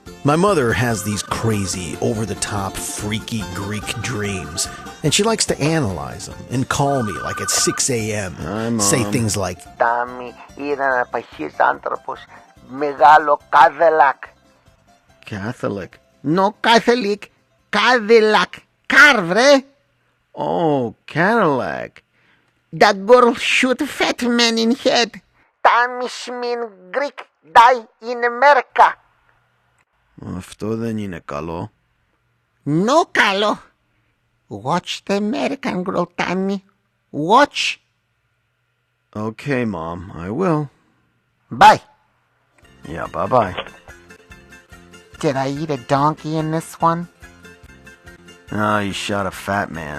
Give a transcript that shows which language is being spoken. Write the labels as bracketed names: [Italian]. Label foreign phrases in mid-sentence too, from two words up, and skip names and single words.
[English] My mother has these crazy, over-the-top, freaky Greek dreams, and she likes to analyze them and call me like at 6 a.m. Hi, Mom. Say things like, [Greek] Τάμι ήταν απαχής άνθρωπος, μεγάλο Cadillac. [English] Catholic. No Catholic. Cadillac. Car, βρε. Oh, Cadillac. The girl shoot fat man in head. Τάμι σμιν Greek, die in America. [Greek] Αυτό δεν είναι καλό. No καλό. [English] Watch the American girl, Tommy. Watch. Okay, Mom, I will. Bye. Yeah, bye-bye. Did I eat a donkey in this one? Oh, you shot a fat man.